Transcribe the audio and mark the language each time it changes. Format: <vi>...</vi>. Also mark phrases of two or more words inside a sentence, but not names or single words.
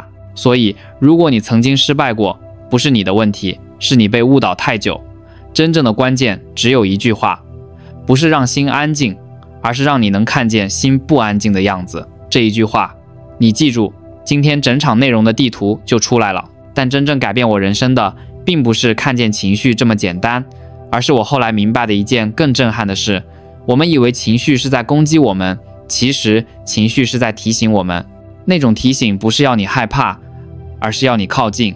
<zh>所以如果你曾經失敗過，不是你的問題，是你被誤導太久。真正的關鍵只有一句話，不是讓心安靜，而是讓你能看見心不安靜的樣子。這一句話你記住，今天整場內容的地圖就出來了。但真正改变我人生的并不是看見情緒這麼簡單，而是我後來明白的一件更震撼的事。我們以為情緒是在攻擊我們，其實情緒是在提醒我們。那種提醒不是要你害怕，而是要你靠近。</zh>